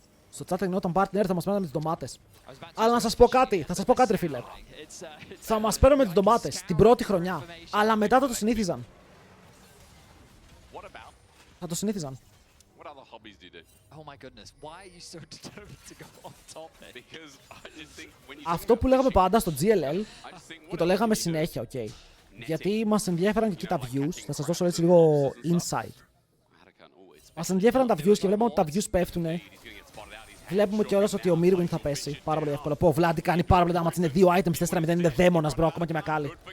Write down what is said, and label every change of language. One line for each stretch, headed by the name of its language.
Greek: Στο chat γινόταν partner, θα μας παίρνουν με τις ντομάτες. Αλλά να σας πω κάτι, ρε φίλε. Θα μας παίρνουν με τις ντομάτες την πρώτη χρονιά, αλλά μετά θα το συνήθιζαν. Θα το συνήθιζαν.
English: What other hobbies do you do? Oh my goodness, why are you so determined to go on top there? Because I just think when you
Greek: Αυτό που λέγαμε πάντα στο GLL
English: I just think
Greek: και το λέγαμε συνέχεια, οκ. Γιατί μας ενδιαφέραν και εκεί τα views. Θα σας δώσω έτσι λίγο insight. Μας ενδιαφέραν τα views και βλέπουμε ότι τα views πέφτουνε. Βλέπουμε κιόλας ότι ο Mirwin θα πέσει. Πάρα πολύ εύκολο. Πω, ο Vladi κάνει πάρα πολύ damage. Είναι 2 items, 4-0, είναι δαίμονας, μπρο, ακόμα και με ακάλι.